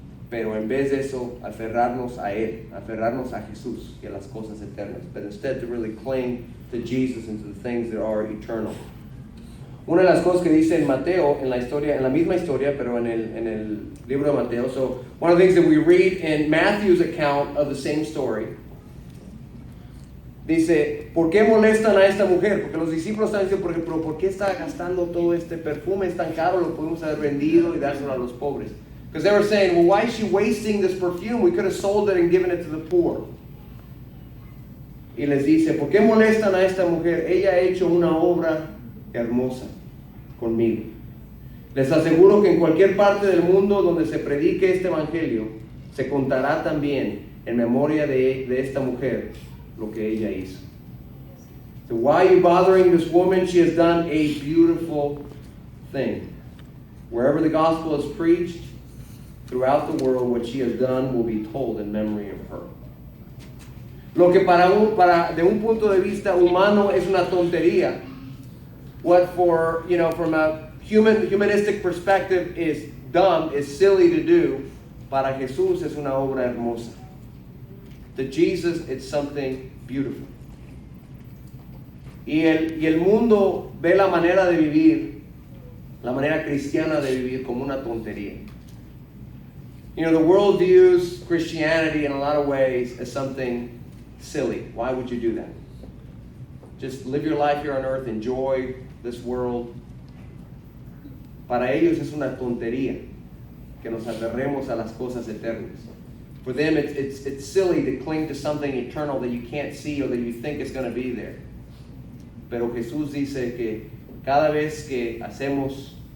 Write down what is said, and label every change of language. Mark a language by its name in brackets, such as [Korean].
[Spanish] Pero en vez de eso, aferrarnos a Él, aferrarnos a Jesús y a las cosas eternas. [English] But instead to really cling to Jesus and to the things that are eternal. [Spanish] Una de las cosas que dice en Mateo, en la misma historia, pero en el libro de Mateo. [English] So one of the things that we read in Matthew's account of the same story, [Spanish] dice, ¿por qué molestan a esta mujer? Porque los discípulos están diciendo, por ejemplo, ¿por qué está gastando todo este perfume? Es tan caro, lo podemos haber vendido y dárselo a los pobres. [English] Because they were saying, well, why is she wasting this perfume? We could have sold it and given it to the poor. [Spanish] Y les dice, ¿por qué molestan a esta mujer? Ella ha hecho una obra hermosa conmigo. Les aseguro que en cualquier parte del mundo donde se predique este evangelio, se contará también en memoria de esta mujer lo que ella hizo. [English] So why are you bothering this woman? She has done a beautiful thing. Wherever the gospel is preached throughout the world, what she has done will be told in memory of her. [Spanish] Lo que de un punto de vista humano es una tontería, [English] what from a humanistic perspective is dumb, is silly to do, [Spanish] para Jesús es una obra hermosa. [English] To Jesus, it's something beautiful. [Spanish] Y el mundo ve la manera de vivir, la manera cristiana de vivir, como una tontería. [English] The world views Christianity in a lot of ways as something silly. Why would you do that? Just live your life here on earth, enjoy this world. [Spanish] Para ellos es una tontería que nos aferremos a las cosas eternas. [English] For them, it's silly to cling to something eternal that you can't see or that you think is going to be there. [Spanish] Pero Jesús dice que cada vez que hacemos